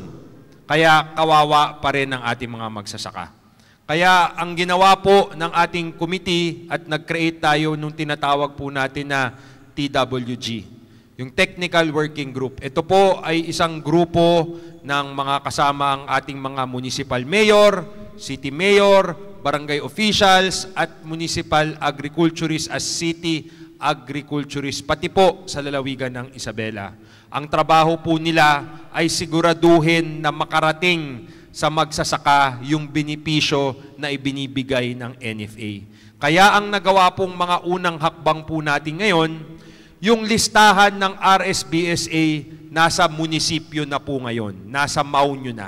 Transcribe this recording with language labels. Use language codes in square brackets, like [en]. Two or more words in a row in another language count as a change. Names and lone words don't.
[tl] Kaya kawawa pa rin ang ating mga magsasaka. Kaya ang ginawa po ng ating committee at nag-create tayo nung tinatawag po natin na TWG, yung Technical Working Group. Ito po ay isang grupo ng mga kasama ang ating mga [en] municipal mayor, city mayor, barangay officials, [tl] at [en] municipal agriculturists as city agriculturists, [tl] pati po sa lalawigan ng Isabela. Ang trabaho po nila ay siguraduhin na makarating sa magsasaka yung benepisyo na ibinibigay ng NFA. Kaya ang nagawa pong mga unang hakbang po natin ngayon, yung listahan ng RSBSA nasa munisipyo na po ngayon, nasa MAU nyo na.